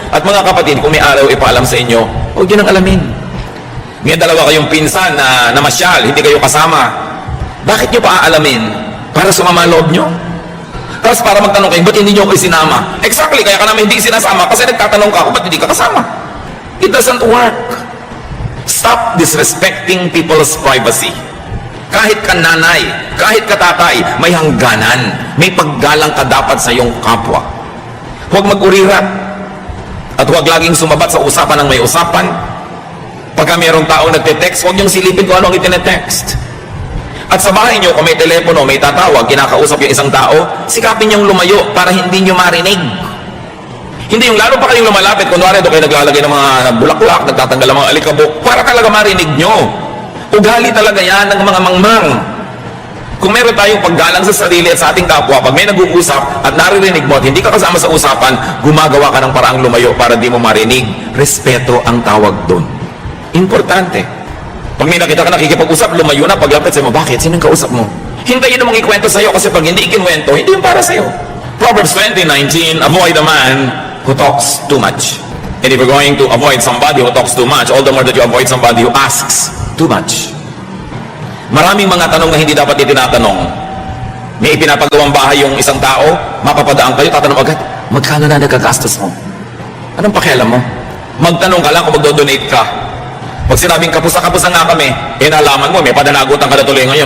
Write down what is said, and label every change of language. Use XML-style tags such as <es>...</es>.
<tl>At mga kapatid, kung may araw ipaalam sa inyo, huwag nyo nang alamin. May dalawa kayong pinsan na namasyal, hindi kayo kasama. Bakit nyo pa aalamin? Para sumama loob nyo? Tapos para magtanong kayo, ba't hindi nyo ako isinama? Exactly, kaya ka namin hindi sinasama kasi nagtatanong ka ako, ba't hindi ka kasama?</tl> <en>It doesn't work. Stop disrespecting people's privacy.</en> <tl>Kahit ka nanay, kahit ka tatay, may hangganan. May paggalang ka dapat sa iyong kapwa. Huwag mag-urirat. At huwag laging sumabat sa usapan ng may usapan. Pagka mayroong taong nagte-text, huwag niyong silipin kung ano ang itine-text. At sa bahay niyo, kung may telepono, may tatawag, kinakausap yung isang tao, sikapin niyong lumayo para hindi niyo marinig. Hindi yung lalo pa kayong lumalapit, kunwari doon kayo naglalagay ng mga bulaklak, nagtatanggal ng mga alikabok, para talaga marinig nyo. Ugali talaga yan ng mga mangmang. Kung meron tayong paggalang sa sarili at sa ating kapwa, pag may nag-uusap at naririnig mo at hindi ka kasama sa usapan, gumagawa ka ng paraang lumayo para di mo marinig. Respeto ang tawag doon. Importante. Pag may nakita ka nakikipag-usap, lumayo na, paglapit sa'yo mo, bakit? Sinong kausap mo? Hintayin namang ikwento sa'yo kasi pag hindi ikinwento, hindi yung para sa'yo.</tl> <en>Proverbs 20:19, avoid a man who talks too much. And if you're going to avoid somebody who talks too much, all the more that you avoid somebody who asks too much.</en> <tl>Maraming mga tanong na hindi dapat itinatanong. May ipinapagawang bahay yung isang tao, mapapadaan kayo, tatanong agad, magkano na nagagastos mo? Anong pakialam mo? Magtanong ka lang kung magdo-donate ka. Pag sinabing kapusa-kapusa nga kami, nalaman mo, may padanagutan ka na tuloy ngayon.</tl>